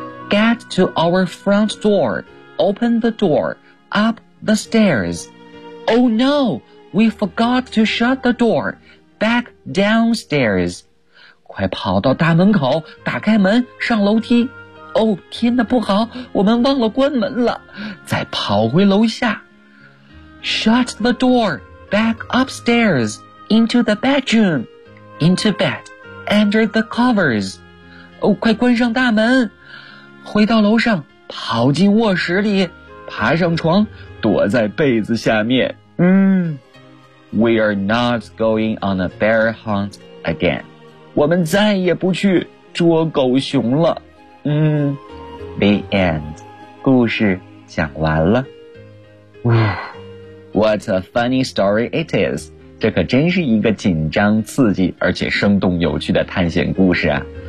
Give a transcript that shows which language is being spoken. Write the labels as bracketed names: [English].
[English] Get to our front door, open the door, up the stairs. Oh no, we forgot to shut the door, back downstairs. [Chinese] 快跑到大门口，打开门，上楼梯。 Oh, 天哪，不好，我们忘了关门了，再跑回楼下。 [English] Shut the door, back upstairs, into the bedroom, into bed, under the covers. [Chinese] 哦，快关上大门，回到楼上，跑进卧室里，爬上床，躲在被子下面。 [English] We are not going on a bear hunt again. [Chinese] 我们再也不去捉狗熊了。 The end. 故事讲完了。 [English] What a funny story it is. [Chinese] 这可真是一个紧张刺激而且生动有趣的探险故事啊。